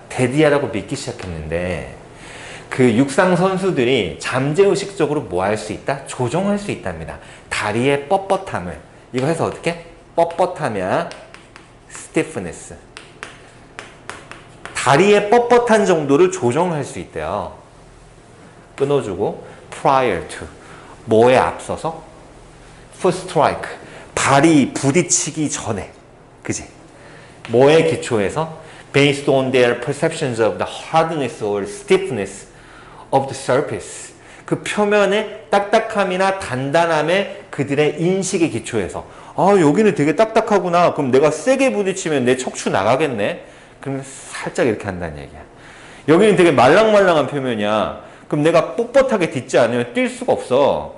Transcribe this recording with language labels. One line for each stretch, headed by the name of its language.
Korean: 대디아라고 믿기 시작했는데 그 육상 선수들이 잠재의식적으로 뭐 할 수 있다? 조종할 수 있답니다. 다리의 뻣뻣함을. 이거 해서 어떻게? 뻣뻣하면 stiffness. 다리의 뻣뻣한 정도를 조정할 수 있대요. 끊어주고
English: prior to.
Korean: 뭐에 앞서서?
English: first strike.
Korean: 발이 부딪히기 전에. 그지? 뭐에 기초해서?
English: based on their perceptions of the hardness or stiffness of the surface.
Korean: 그 표면의 딱딱함이나 단단함에 그들의 인식에 기초해서 아 여기는 되게 딱딱하구나. 그럼 내가 세게 부딪히면 내 척추 나가겠네. 그럼 살짝 이렇게 한다는 얘기야. 여기는 되게 말랑말랑한 표면이야. 그럼 내가 뻣뻣하게 딛지 않으면 뛸 수가 없어.